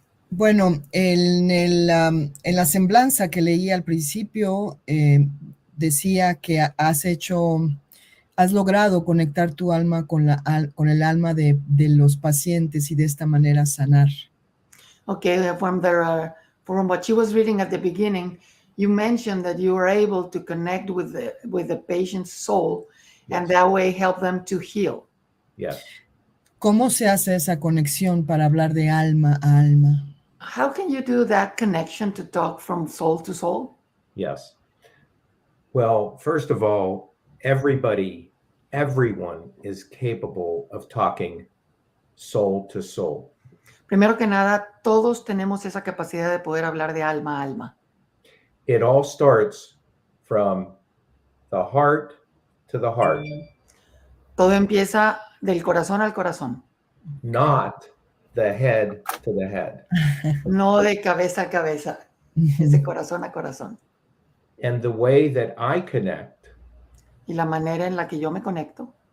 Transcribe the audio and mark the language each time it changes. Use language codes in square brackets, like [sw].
[es] Bueno, en la semblanza que leí al principio, decía que has logrado conectar tu alma con el alma de los pacientes y de esta manera sanar. [en] Okay, from what she was reading at the beginning, you mentioned that you were able to connect with the patient's soul, Yes. and that way help them to heal. Yes. [es] ¿Cómo se hace esa conexión para hablar de alma a alma? [en] How can you do that connection to talk from soul to soul? Yes. Well, first of all, everyone is capable of talking soul to soul. [es] Primero que nada, todos tenemos esa capacidad de poder hablar de alma a alma. [en] It all starts from the heart to the heart, [es] Todo empieza del corazón al corazón, [en] not the head to the head. [es] no de cabeza a cabeza, es de corazón a corazón. [en] And the way that I connect [es] Y la manera en la que yo me conecto